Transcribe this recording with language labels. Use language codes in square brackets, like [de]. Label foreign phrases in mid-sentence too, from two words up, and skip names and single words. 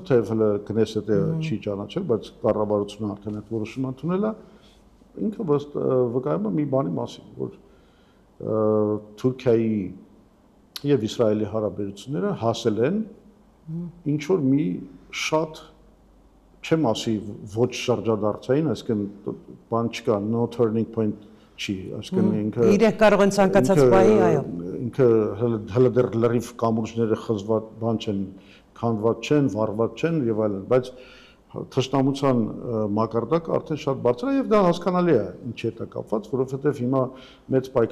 [hy] թեև հələ Քնեսեթը չի ճանաչել, բայց կառավարությունը արդեն այդ որոշումը ընդունել է, ինքը վկայում է մի բանի մասին, որ Թուրքիայի եւ Իսրայելի հարաբերությունները հասել են ինչ որ մի շատ չեմ ասի ոչ շրջադարձային, այսինքն բան չկա, [en] no turning point [hy] չի, այսինքն ինքը իրենք կարող են ցանկացած բայի, այո։ Ինքը հələ դեռ լրիվ կամուրջները խզված բան չեն, քանդված չեն, վառված չեն եւ այլն, բայց թշնամության մակարդակը արդեն շատ բարձր է եւ դա հասկանալի է ինչի հետ է կապված, որովհետեւ հիմա մեծ պայքար